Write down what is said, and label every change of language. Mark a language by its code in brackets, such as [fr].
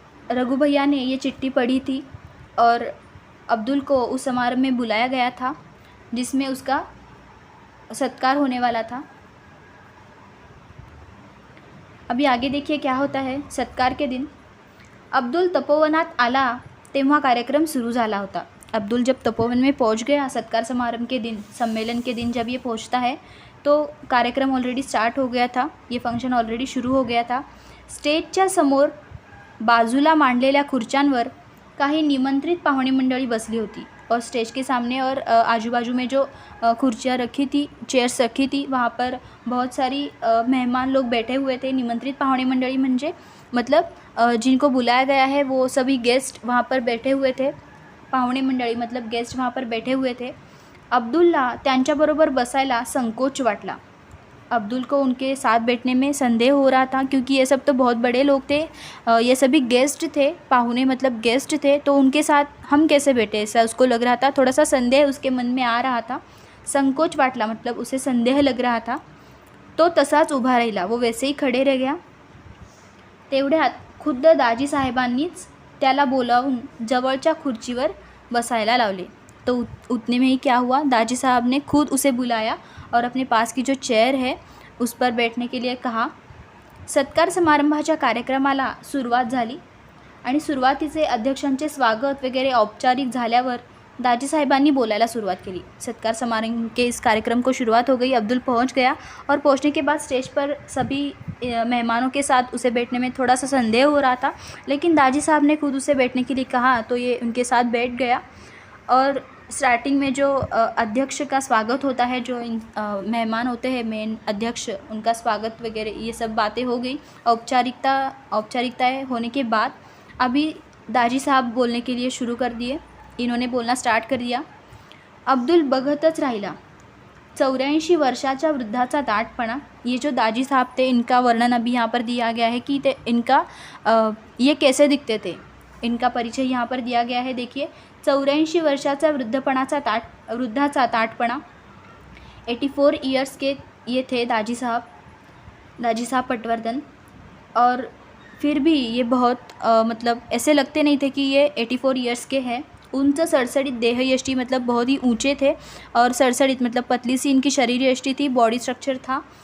[hi] रघु भैया ने ये चिट्ठी पढ़ी थी और अब्दुल को उस समारोह में बुलाया गया था, जिसमें उसका सत्कार होने वाला था। अभी आगे देखिए क्या होता है। सत्कार के दिन [mr] अब्दुल तपोवनात आला तेव्हा कार्यक्रम सुरू झाला होता। [hi] अब्दुल जब तपोवन में पहुंच गया, सत्कार समारंभ के दिन, सम्मेलन के दिन जब ये पहुंचता है, तो कार्यक्रम ऑलरेडी स्टार्ट हो गया था, ये फंक्शन ऑलरेडी शुरू हो गया था। [mr] स्टेजच्या समोर बाजूला मांडलेल्या खुर्च्यांवर काही निमंत्रित पाहुणे मंडळी बसली होती, [hi] और स्टेज के सामने और आजू बाजू में जो कुर्सियाँ रखी थी, चेयर्स रखी थी, वहाँ पर बहुत सारी मेहमान लोग बैठे हुए थे। [mr] निमंत्रित पाहुणे मंडळी म्हणजे [hi] मतलब जिनको बुलाया गया है वो सभी गेस्ट वहाँ पर बैठे हुए थे। पाहुणे मंडळी मतलब गेस्ट वहाँ पर बैठे हुए थे। [mr] अब्दुलला त्यांच्याबरोबर बसायला संकोच वाटला। [hi] अब्दुल को उनके साथ बैठने में संदेह हो रहा था, क्योंकि ये सब तो बहुत बड़े लोग थे, ये सभी गेस्ट थे, पाहुणे मतलब गेस्ट थे, तो उनके साथ हम कैसे बैठे, ऐसा उसको लग रहा था। थोड़ा सा संदेह उसके मन में आ रहा था। [mr] संकोच वाटला [hi] मतलब उसे संदेह लग रहा था। [mr] तो तसाच उभा राहिला, [hi] वो वैसे ही खड़े रह गया। [mr] तेवढ्यात खुद्द दाजी साहेबांनीच त्याला बोलावून जवळच्या खुर्चीवर बसायला लावले। [hi] तो उतने में ही क्या हुआ, दाजी साहब ने खुद उसे बुलाया और अपने पास की जो चेयर है उस पर बैठने के लिए कहा। [mr] सत्कार समारंभाच्या कार्यक्रमाला सुरुवात झाली आणि सुरुवातीचे अध्यक्षांचे स्वागत वगैरे औपचारिक झाल्यावर दाजी साहेबांनी बोलायला [hi] शुरुआत की। सत्कार समारंभ के इस कार्यक्रम को शुरुआत हो गई। अब्दुल पहुंच गया और पहुंचने के बाद स्टेज पर सभी मेहमानों के साथ उसे बैठने में थोड़ा सा संदेह हो रहा था, लेकिन दाजी साहब ने खुद उसे बैठने के लिए कहा, तो ये उनके साथ बैठ गया। और स्टार्टिंग में जो अध्यक्ष का स्वागत होता है, जो मेहमान होते हैं मेन अध्यक्ष, उनका स्वागत वगैरह ये सब बातें हो गई। औपचारिकताएँ होने के बाद अभी दाजी साहब बोलने के लिए शुरू कर दिए। इन्होंने बोलना स्टार्ट कर दिया। [mr] अब्दुल बघतच राहिला। 84 वर्षाच्या वृद्धाचा दाटपणा। [hi] ये जो दाजी साहब थे, इनका वर्णन अभी यहाँ पर दिया गया है कि इनका ये कैसे दिखते थे, इनका परिचय यहाँ पर दिया गया है। [mr] देखिए, 84 वर्षाचा वृद्धाचा ताटपणा। [hi] 84 ईयर्स के ये थे दाजी साहब पटवर्धन। और फिर भी ये बहुत मतलब ऐसे लगते नहीं थे कि ये 84 ईयर्स के हैं। उंच सड़सड़ित देह यष्टि मतलब बहुत ही ऊंचे थे, और सड़सड़ित मतलब पतली सी इनकी शरीर यष्टि थी, बॉडी स्ट्रक्चर था।